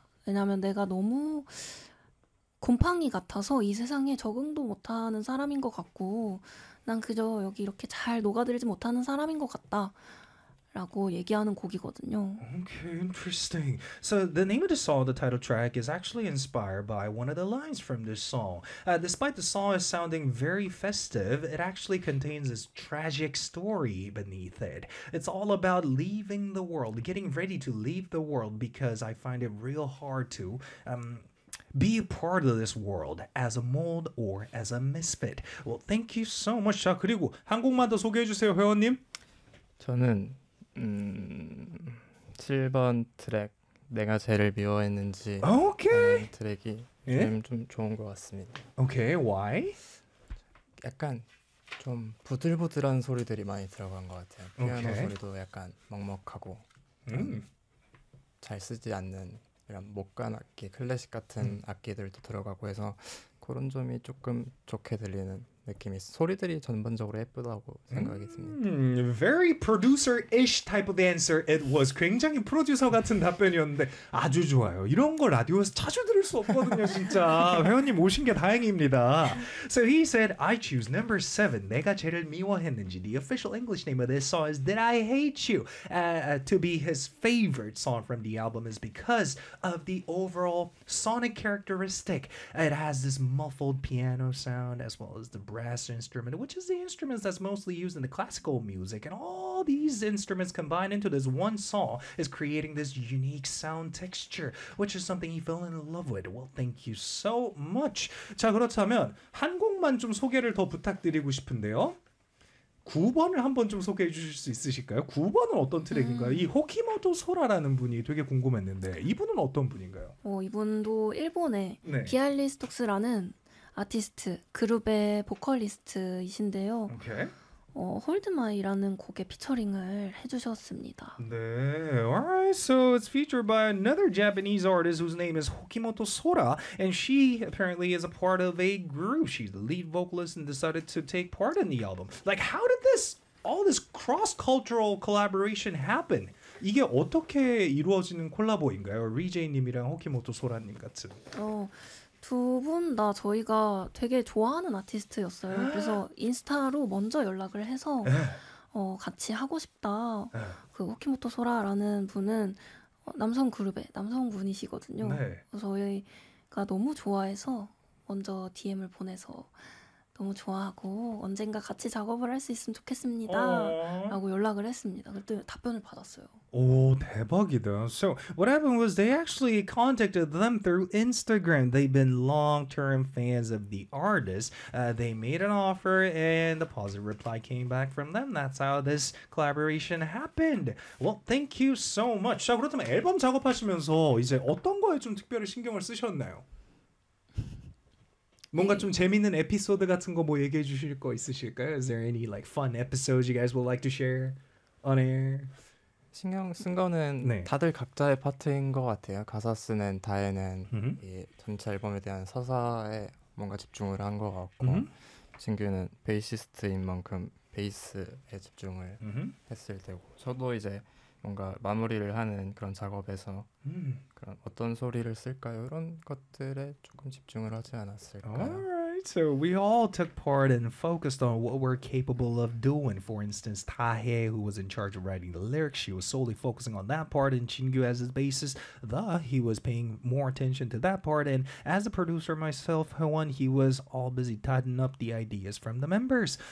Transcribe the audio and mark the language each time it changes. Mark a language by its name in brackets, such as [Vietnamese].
[Korean] 왜냐면 내가 너무 곰팡이 같아서 이 세상에 적응도 못하는 사람인 것 같고, 난 그저 여기 이렇게 잘 녹아들지 못하는 사람인 것 같다 라고 얘기하는 곡이거든요. [English] Okay, interesting. So the name of the song, the title track, is actually inspired by one of the lines from this song. Despite the song is sounding very festive, it actually contains this tragic story beneath it. It's all about leaving the world, getting ready to leave the world, because I find it real hard to be a part of this world as a mold or as a misfit. Well, thank you so much. [Korean] 자, 그리고 한 곡만 더 소개해 주세요, 회원님. 저는 7번 트랙 내가 쟤를 미워했는지 라는 트랙이 예? 좀 좋은 것 같습니다. [English] 오케이, why? [Korean] 약간 좀 부들부들한 소리들이 많이 들어간 것 같아요. 피아노 [English] 오케이. [Korean] 소리도 약간 먹먹하고 약간 잘 쓰지 않는 이런 목관 악기, 클래식 같은 악기들도 들어가고 해서 그런 점이 조금 좋게 들리는 느낌이 소리들이 전반적으로 예쁘다고 생각이 듭니다. [English] Very producer-ish type of answer it was. [Korean] 굉장히 프로듀서 같은 답변이었는데 아주 좋아요. 이런 걸 라디오에서 자주 들을 수 없거든요, 진짜. 회원님 오신 게 다행입니다. [English] So he said, I choose number 7. 내가 쟤를 미워했는지. The official English name of this song is Did I Hate You? To be his favorite song from the album is because of the overall sonic characteristic. It has this muffled piano sound as well as the brass instrument, which is the instrument that's mostly used in the classical music. And all these instruments combined into this one song is creating this unique sound texture, which is something he fell in love with. Well, thank you so much. [Korean] 자, 그렇다면 한 곡만 좀 소개를 더 부탁드리고 싶은데요. 9번을 한번 좀 소개해 주실 수 있으실까요? 9번은 어떤 트랙인가요? 이 호키모토 소라라는 분이 되게 궁금했는데 이분은 어떤 분인가요? 이분도 일본의 네. 비알리스톡스라는 아티스트, 그룹의 보컬리스트이신데요. [English] 오케이. [Korean] 홀드마이라는 곡에 피처링을 해주셨습니다. [English] 네, alright. So it's featured by another Japanese artist whose name is Hokimoto Sora, and she apparently is a part of a group. She's the lead vocalist and decided to take part in the album. Like, how did all this cross-cultural collaboration happen? [Korean] 이게 어떻게 이루어지는 콜라보인가요? RJ님이랑 호키모토 소라님 같은. 두분다 저희가 되게 좋아하는 아티스트였어요. 그래서 인스타로 먼저 연락을 해서 같이 하고 싶다. 그 호키모토 소라라는 분은 남성 그룹의 남성분이시거든요. 네. 저희가 너무 좋아해서 먼저 DM을 보내서 너무 좋아하고 언젠가 같이 작업을 할수 있으면 좋겠습니다라고 연락을 했습니다. 그랬더니 답변을 받았어요. 오, 대박이다. [English] So, what happened was they actually contacted them through Instagram. They've been long-term fans of the artist. They made an offer and the positive reply came back from them. That's how this collaboration happened. Well, thank you so much. [Korean] 자, 그렇다면 앨범 작업하시면서 이제 어떤 거에 좀 특별히 신경을 쓰셨나요? 뭔가 좀 재밌는 에피소드 같은 거뭐 얘기해 주실 거 있으실까요? [English] Is there any like fun episodes you guys would like to share on air? [Korean] 신경 쓴 거는 네. 다들 각자의 파트인 것 같아요. 가사 쓰는 다혜는 이 전체 앨범에 대한 서사에 뭔가 집중을 한것 같고, 진규는 베이시스트인 만큼 베이스에 집중을 했을 테고, 저도 이제 뭔가 마무리를 하는 그런 작업에서 그런 어떤 소리를 쓸까요? 이런 것들에 조금 집중을 하지 않았을까요? [English] So we all took part and focused on what we're capable of doing. For instance, Tahe, who was in charge of writing the lyrics, she was solely focusing on that part, and Chingu as his bassist, the he was paying more attention to that part. And as a producer myself, Hwan, he was all busy tidying up the ideas from the members.